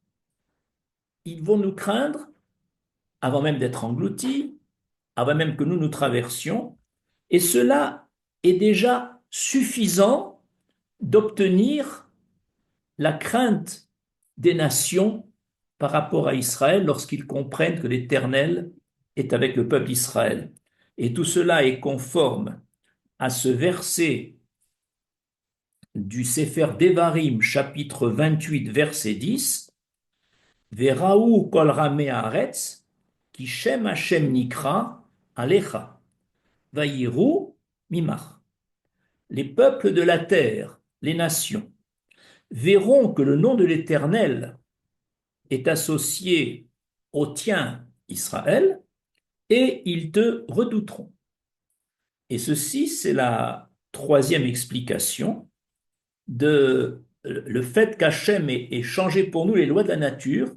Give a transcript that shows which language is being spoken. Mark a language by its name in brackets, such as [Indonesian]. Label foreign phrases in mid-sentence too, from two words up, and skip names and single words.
[French] ils vont nous craindre avant même d'être engloutis, avant même que nous nous traversions, et cela est déjà suffisant d'obtenir la crainte des nations par rapport à Israël lorsqu'ils comprennent que l'Éternel est avec le peuple d'Israël. Et tout cela est conforme à ce verset du Sefer Devarim, chapitre 28, verset 10, [Hebrew] וראו כל עמי הארץ כי שם השם נקרא עליך ויראו ממך. [French] Les peuples de la terre, les nations, verront que le nom de l'Éternel est associé au tien, Israël, et ils te redouteront. Et ceci, c'est la troisième explication de le fait qu'Hachem ait changé pour nous les lois de la nature.